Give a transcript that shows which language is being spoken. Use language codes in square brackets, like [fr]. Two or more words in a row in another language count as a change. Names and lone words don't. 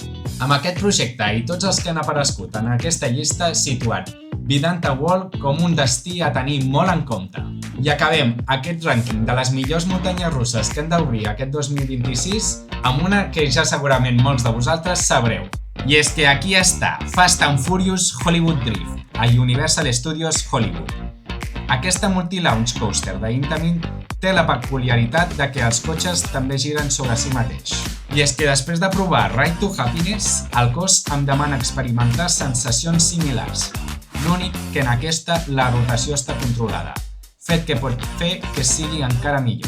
[ca] Amb aquest projecte i tots els que han aparegut en aquesta llista situen Vidanta World com un destí a tenir molt en compte. I acabem aquest rànquing de les millors muntanyes russes que han d'obrir aquest 2026 amb una que ja segurament molts de vosaltres sabreu. I és que aquí està Fast and Furious Hollywood Drift, a Universal Studios Hollywood. Aquesta [en] multi-launch coaster [ca] d'Intamin té la peculiaritat de que els cotxes també giren sobre si mateix. I és que després de provar Ride to Happiness, el cos em demana experimentar sensacions similars. L'únic que en aquesta la rotació està controlada, fet que pot fer que sigui encara millor.